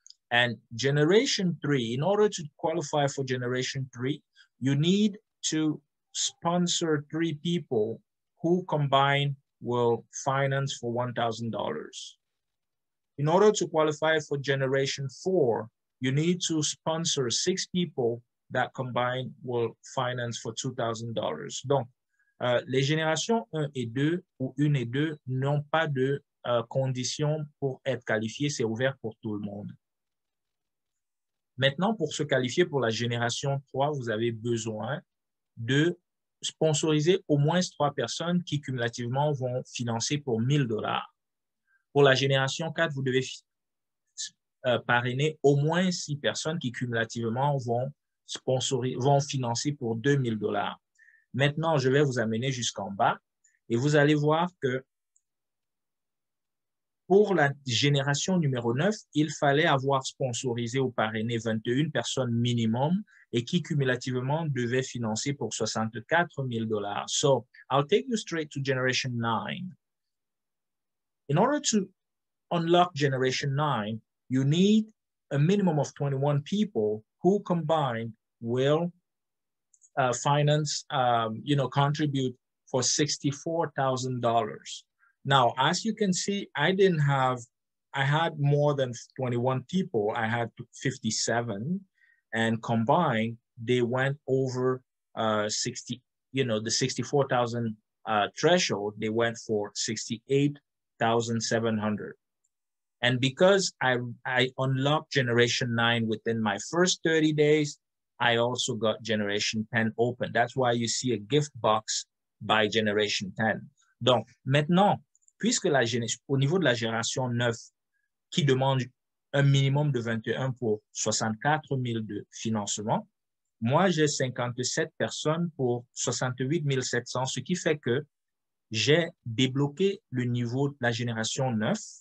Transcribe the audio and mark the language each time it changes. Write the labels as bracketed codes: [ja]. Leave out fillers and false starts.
[en] And generation 3, in order to qualify for generation 3, you need to sponsor 3 people who combined will finance for $1,000. In order to qualify for generation 4, you need to sponsor 6 people that combined will finance for $2,000. [fr] Donc, les générations 1 et 2 ou 1 et 2 n'ont pas de conditions pour être qualifiées. C'est ouvert pour tout le monde. Maintenant, pour se qualifier pour la génération 3, vous avez besoin de sponsoriser au moins 3 personnes qui cumulativement vont financer pour $1,000. Pour la génération 4, vous devez parrainer au moins 6 personnes qui cumulativement vont financer pour $2,000. Maintenant, je vais vous amener jusqu'en bas et vous allez voir que pour la génération numéro 9, il fallait avoir sponsorisé ou parrainé 21 personnes minimum et qui cumulativement devaient financer pour $64,000. [en] So I'll take you straight to generation 9. In order to unlock generation 9, you need a minimum of 21 people who combined will finance, contribute for $64,000. Now, as you can see, I had more than 21 people. I had 57, and combined, they went over the 64,000 threshold. They went for 68,700. And because I unlocked generation 9 within my first 30 days, I also got generation 10 open. That's why you see a gift box by generation 10. [fr] Donc, maintenant, puisque au niveau de la génération 9, qui demande un minimum de 21 pour 64 000 de financement, moi, j'ai 57 personnes pour 68 700, ce qui fait que j'ai débloqué le niveau de la génération 9.